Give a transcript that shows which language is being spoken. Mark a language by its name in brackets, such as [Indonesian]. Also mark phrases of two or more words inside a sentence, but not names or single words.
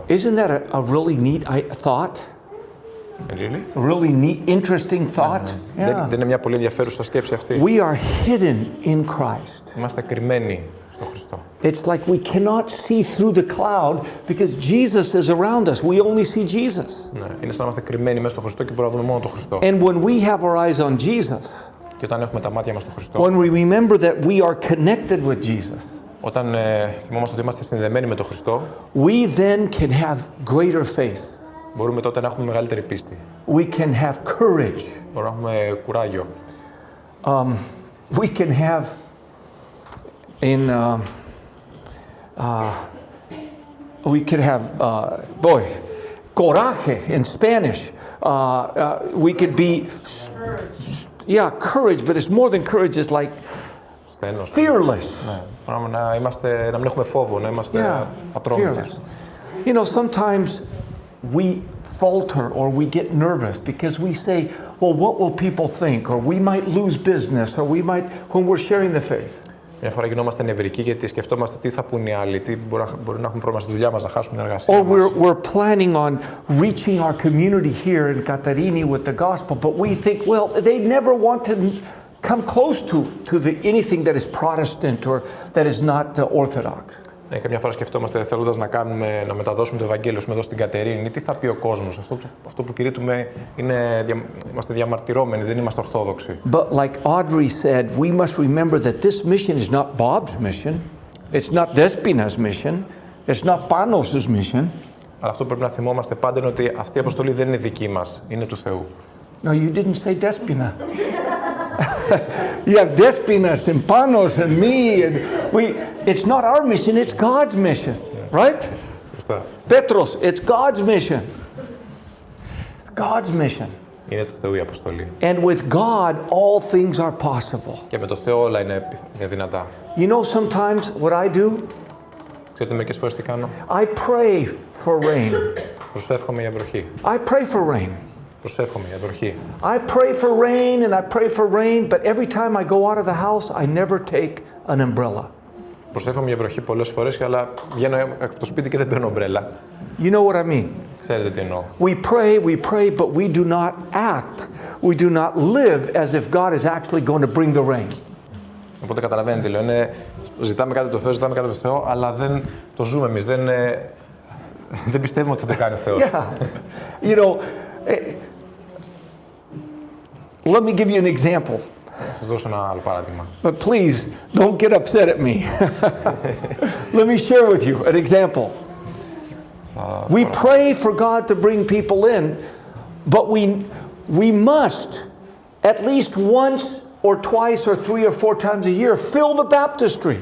[English] Isn't that a really neat thought? Really? A really neat, interesting thought? [Greek] Δεν είναι μια πολύ ενδιαφέρουσα σκέψη αυτή. [English] We are hidden in Christ. [Greek] Είμαστε κρυμμένοι στον Χριστό. [English] It's like we cannot see through the cloud because Jesus is around us. We only see Jesus. [Greek] Ναι, είναι σαν να είμαστε κρυμμένοι μέσα στον Χριστό και μπορούμε να δούμε μόνο τον Χριστό. [English] And when we have our eyes on Jesus, [Greek] Και όταν έχουμε τα μάτια μας στον Χριστό, [English] when we remember that we are connected with Jesus, [Greek] όταν θυμόμαστε ότι είμαστε συνδεμένοι με τον Χριστό, [English] we then can have greater faith. [Greek] μπορούμε τότε να έχουμε μεγαλύτερη πίστη. [English] We can have courage. [Greek] Μπορούμε να έχουμε κουράγιο. [English] We can have coraje in Spanish. We could be, courage, but it's more than courage. It's like [Greek] Στένος. [English] fearless. [Greek] Ναι. Να μην έχουμε φόβο, να είμαστε ατρόμητοι. [English] Fearless. You know, sometimes we falter or we get nervous because we say, well, what will people think? Or we might lose business, or we might, when we're sharing the faith. [Greek] Μια φορά γινόμαστε νευρικοί γιατί σκεφτόμαστε τι θα πούν οι άλλοι, τι μπορεί να έχουμε πρόβλημα στη δουλειά μας, να χάσουμε την εργασία [English] Or [Greek] μας. [English] we're planning on reaching our community here in Katarini with the gospel, but we think, well, they never want to come close to anything that is Protestant or that is not Orthodox. [Greek] Ναι, καμιά φορά σκεφτόμαστε θέλοντας να μεταδώσουμε το Ευαγγέλιο εδώ στην Κατερίνη, τι θα πει ο κόσμος. Αυτό που κηρύττουμε είμαστε διαμαρτυρώμενοι, δεν είμαστε ορθόδοξοι. [English] But like Audrey said, we must remember that this mission is not Bob's mission, it's not Despina's mission, it's not Panos' mission. [Greek] Αλλά αυτό που πρέπει να θυμόμαστε πάντα είναι ότι αυτή η αποστολή δεν είναι δική μας, είναι του Θεού. [English] No, you didn't say Despina. You have Despinas and Panos and me, and it's not our mission, it's God's mission, right? [Greek] Σωστά. [English] Petros, it's God's mission. It's God's mission. [Greek] Είναι του Θεού η αποστολή. [English] And with God, all things are possible. [Greek] Και με το Θεό όλα είναι δυνατά. [English] You know sometimes what I do? [Greek] Ξέρετε μερικές φορές τι κάνω? [English] I pray for rain. [Greek] Προσεύχομαι για βροχή. [English] I pray for rain. [Greek] Προσεύχομαι για βροχή. [English] I pray for rain and I pray for rain, but every time I go out of the house, I never take an umbrella. [Greek] Προσεύχομαι για βροχή πολλές φορές, αλλά βγαίνω από το σπίτι και δεν παίρνω ομπρέλα. [English] You know what I mean? [Greek] Ξέρετε τι εννοώ. [English] We pray, but we do not act. We do not live as if God is actually going to bring the rain. [Greek] Οπότε καταλαβαίνετε τι λέω. Ζητάμε κάτι από το Θεό, ζητάμε κάτι από το Θεό, αλλά δεν το ζούμε εμείς. Δεν πιστεύουμε ότι θα το κάνει ο Θεός. [English] Yeah. You know, let me give you an example. [Greek] Θα σας δώσω ένα άλλο παράδειγμα. [English] But please, don't get upset at me. Let me share with you an example. We pray for God to bring people in, but we must, at least once or twice or 3 or 4 times a year, fill the baptistry.